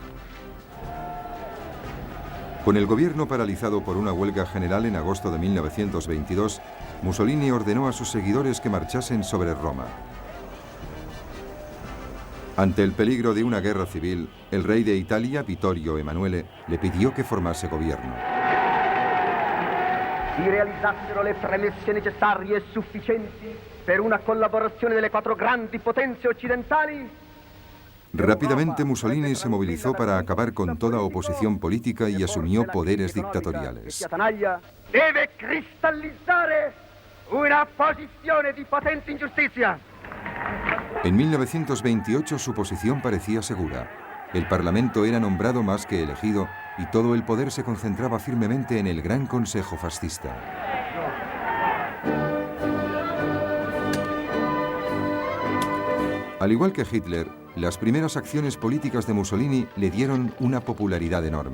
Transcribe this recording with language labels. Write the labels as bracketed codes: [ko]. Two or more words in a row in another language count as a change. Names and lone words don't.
[es] Con el gobierno paralizado por una huelga general en agosto de 1922, Mussolini ordenó a sus seguidores que marchasen sobre Roma. Ante el peligro de una guerra civil, el rey de Italia, Vittorio Emanuele, le pidió que formase gobierno. [it] Si realizzassero le premesse necessarie e sufficienti per una collaborazione delle quattro grandi potenze occidentali. [es] Rápidamente Mussolini se movilizó para acabar con toda oposición política y asumió poderes dictatoriales. [it] Deve cristallizzare una posizione di potente ingiustizia. [es] En 1928 su posición parecía segura. El Parlamento era nombrado más que elegido y todo el poder se concentraba firmemente en el Gran Consejo Fascista. Al igual que Hitler, las primeras acciones políticas de Mussolini le dieron una popularidad enorme.